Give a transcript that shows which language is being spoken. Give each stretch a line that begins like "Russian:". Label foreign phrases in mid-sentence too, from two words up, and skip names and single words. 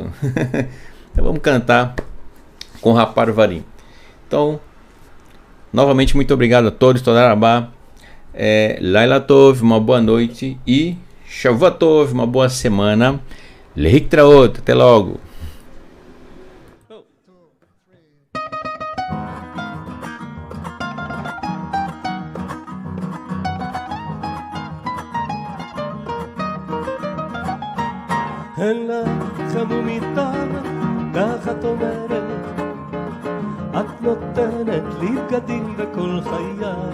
Portuguese: Então vamos cantar com Raparvarim. Então, novamente, muito obrigado a todos, Todarabá.
Hebrew: לילה טוב,
Portuguese: uma boa noite, e
Hebrew: שבוע טוב,
Portuguese: uma boa semana. Lehiktraot, até logo.
Hebrew: אין לך חמומיתה, ככה את אומרת, את נותנת לי בגדים בכל חיי.